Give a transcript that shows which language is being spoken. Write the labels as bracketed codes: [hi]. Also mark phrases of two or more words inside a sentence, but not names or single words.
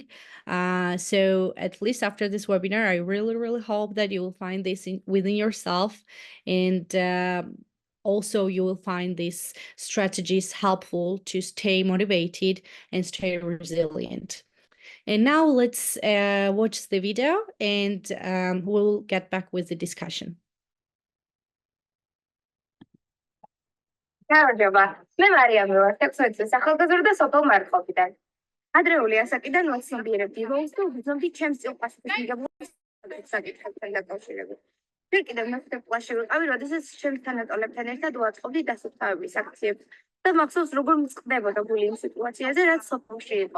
[en] So at least after this webinar, I really, really hope that you will find this within yourself, and also you will find these strategies helpful to stay motivated and stay resilient. And now let's watch the video, and we'll get back with the discussion. [ka] გამარჯობა. მე მარიამი ვარ, 16 წლის ახალგაზრდა სოფელ მარხობიდან. ადრეული ასაკიდან ვაცნობიერებდი როლს და ვიძნობდი ჩემს წილყაშვილს მიღებულ საკითხებთან დაკავშირებით. ჯერ კიდევ მეხუთე კლასში ვიყავი, როდესაც ჩემს თანატოლებთან ერთად ვაწყობდი დასუფთავების აქციებს და მახსოვს როგორ მწყდებოდა გული იმ სიტუაციაზე, რაც სოფელში იყო.